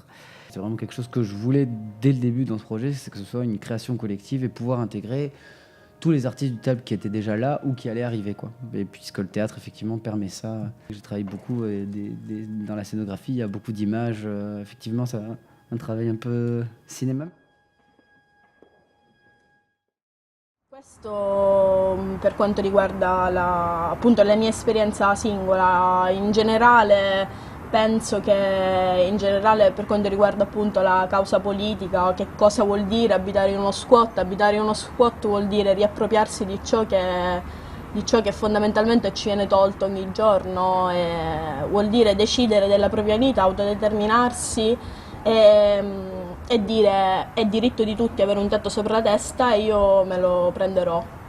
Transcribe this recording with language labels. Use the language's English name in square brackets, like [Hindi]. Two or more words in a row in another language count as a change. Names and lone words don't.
[French] C'est vraiment quelque chose que je voulais dès le début dans ce projet, c'est que ce soit une création collective et pouvoir intégrer tous les artistes du Talp qui étaient déjà là ou qui allaient arriver, quoi. Et puisque le théâtre, effectivement, permet ça. J'ai travaillé beaucoup dans la scénographie, il y a beaucoup d'images. Effectivement, c'est un travail un peu cinéma. [Italian] Questo per quanto riguarda appunto la mia esperienza singola, in generale penso che in generale per quanto riguarda appunto la causa politica, che cosa vuol dire abitare in uno squat? Abitare in uno squat vuol dire riappropriarsi di ciò che fondamentalmente ci viene tolto ogni giorno, vuol dire decidere della propria vita, autodeterminarsi e dire è diritto di tutti avere un tetto sopra la testa e io me lo prenderò.